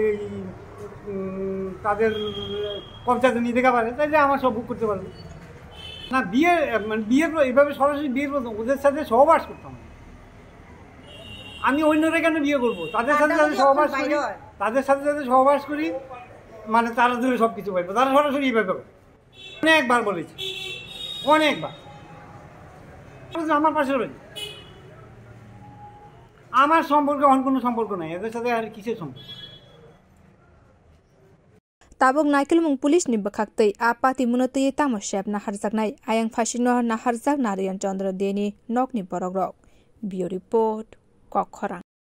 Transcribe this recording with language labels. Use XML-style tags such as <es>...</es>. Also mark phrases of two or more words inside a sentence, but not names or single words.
<bn>তাদের কবজাতে নিয়ে দিতে পারে তাইলে আমার সব বুক করতে পারবে না বিয়ে মানে বিয়ের এইভাবে সরাসরি বিয়ের প্রথম ওদের সাথে সহবাস করতাম আমি অন্যরা কেন বিয়ে করবো তাদের সাথে যাতে সহবাস করি মানে তারা ধরে সব কিছু পাইবে তারা সরাসরি এইভাবে অনেকবার বলেছি অনেকবার আমার পাশে রয়েছে আমার সম্পর্কে অন্য কোনো সম্পর্ক নাই এদের সাথে আর কিসের সম্পর্ক</bn> <trp>tabuk naikilmung pulis ni bakhaktei apati munotei tamo shep naharjaknai ayang phasino naharjak Narayan Chandra Deni nokni borokrok bio report Kokkhorang।</trp>